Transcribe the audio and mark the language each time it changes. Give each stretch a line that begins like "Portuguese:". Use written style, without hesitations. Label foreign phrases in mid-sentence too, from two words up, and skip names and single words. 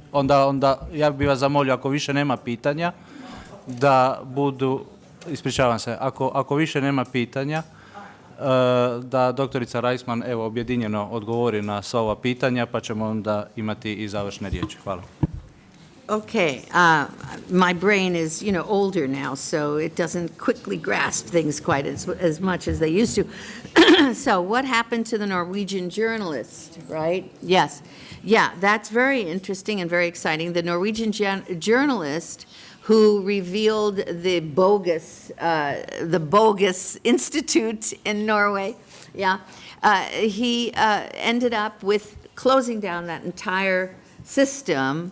Croatian: Onda ja bih vas zamolio, ako više nema pitanja, da budu, ispričavam se, ako više nema pitanja, da doktorica Reisman objedinjeno odgovori na sva ova pitanja, pa ćemo onda imati i završne riječi. Hvala.
English: Okay, my brain is, older now, so it doesn't quickly grasp things quite as much as they used to. So what happened to the Norwegian journalist, right? Yes. Yeah, that's very interesting and very exciting. The Norwegian journalist who revealed the bogus institute in Norway, he ended up with closing down that entire system.